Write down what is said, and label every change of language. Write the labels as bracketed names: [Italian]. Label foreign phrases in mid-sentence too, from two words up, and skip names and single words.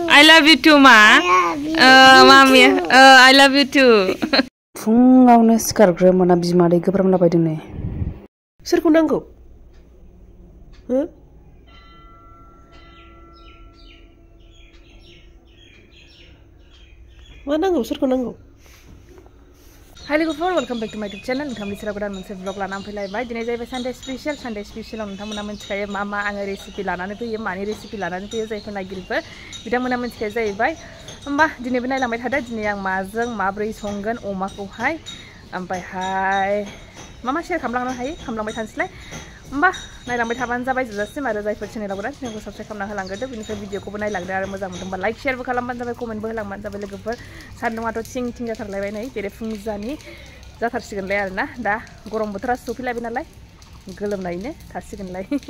[English] love you too, Ma. Mami. I love you too. [Bodo] फुङावनो सिखारग्रो मोना बिमादै गोब्राम लाबायदों नै सोरखौ नांगौ हो मा नांगौ सोरखौ नांगौ Hi लोगोफोर [English] welcome back to my YouTube channel [Bodo] नोंथांनि सेराव गोदान मोनसे ब्लग लानानै फैलायबाय दिनै जाहैबाय [English] Sunday special [Bodo] नोंथांमोना मिथिखायो मा मा आङो रेसिपि लानानै फैयो मानि रेसिपि लानानै फैयो जायफोर नायगिरिफोर बिथांमोना मिथिखायो जाहैबाय होमबा दिनैबो नायलांबाय थादो दिनै आं माजों माब्रै संगोन अमाखौहाय ओमफ्रायहाय मा शेयार खालामलांबाय थानोसैलाय होमबा नायलांबाय थाबानो जाबाय जोबजासिम आरो जायफोर चेनेलाव गोदान चेनेलखौ साबस्क्राइब खालामना होलांग्रोदो बिनिफ्राय भिडिअखौबो नायलांदो आरो मोजां मोनदोंबा लाइक शेयारबो खालामबानो जाबाय कमेन्टबो होलांबानो जाबाय लोगोफोर सान्दुङाथ' थिं जाथारलायबाय नै बेरे फुंजानि जाथारसिगोनलाय आरोना दा गरम बोथोरा सफैलायबाय नालाय गोलोमनायनो थासिगोनलाय